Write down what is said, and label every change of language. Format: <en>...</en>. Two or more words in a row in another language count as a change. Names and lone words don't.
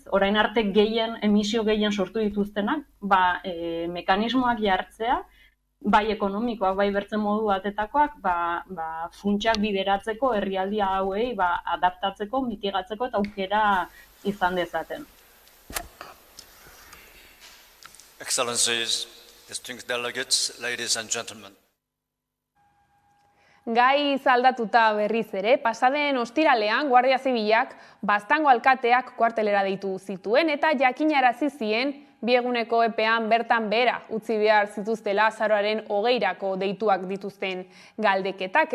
<eu>Orain arte emisio gehien sortu dituztenak, mekanismoak jartzea, bai ekonomikoak, bai bertzen modu batetakoak, funtsak bideratzeko herrialdi hauei adaptatzeko, mitigatzeko eta aukera izan dezaten.</eu> <en>Excellencies, distinguished delegates, ladies and gentlemen.</en> <eu>Gai zaldatuta berriz ere, pasaden ostiralean Guardia Zibilak Baztango alkateak kuartelera deitu zituen eta jakinarazi zien bi eguneko epean bertan behera utzi behar zituztela azaroaren 20irako deituak dituzten galdeketak.</eu>